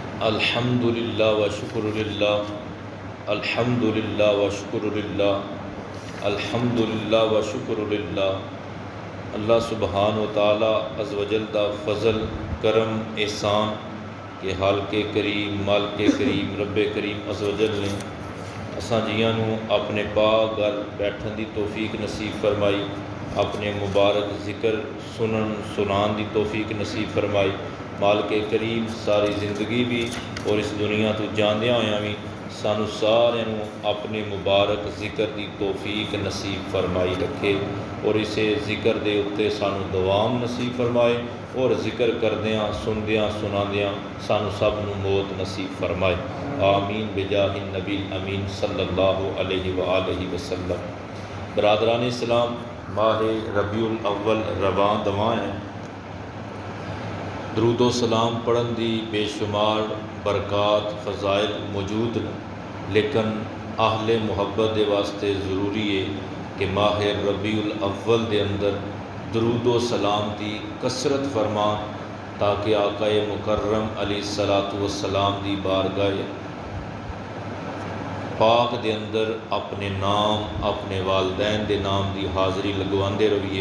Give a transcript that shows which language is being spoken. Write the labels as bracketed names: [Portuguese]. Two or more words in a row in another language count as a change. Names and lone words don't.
[Arabic] الحمد لله والشكر لله، الحمد لله والشكر لله، الحمد لله والشكر لله. الله سبحانه وتعالى عز وجل [Punjabi] دا فضل کرم احسان کے حال کے کریم مال کے کریم رب کریم [Arabic] عز وجل [Punjabi] نے اساں جیاں نوں اپنے پاک گھر بیٹھن دی توفیق نصیب فرمائی، اپنے مبارک ذکر سنن سنان دی توفیق نصیب فرمائی. مال کے کریم ساری زندگی بھی اور اس دنیا توں جاندیاں ہویاں بھی سانوں ساریاں نوں اپنے مبارک ذکر کی توفیق نصیب فرمائی رکھے اور اسے ذکر کے اتے سانوں دوام نصیب فرمائے اور ذکر کردیاں سندیاں سنادیاں سانوں سب نوں موت نصیب فرمائے. [Arabic] آمين بجاه النبي الأمين صلى الله عليه وآله وسلم. [Urdu] برادران اسلام، ماہ ربیع الاول رواں دواں ہے. [Punjabi] درود و سلام پڑھن دی بےشمار برکات فضائل موجود نے, [Urdu] لیکن اہل محبت کے واسطے ضروری ہے کہ ماہ ربیع الاول کے اندر درود و سلام کی کثرت فرما، تاکہ آقائے مکرم [Arabic] عليه الصلاة والسلام [Urdu] کی بارگاہ پاک دے اندر اپنے نام اپنے والدین کے نام کی حاضری لگواتے رہیے.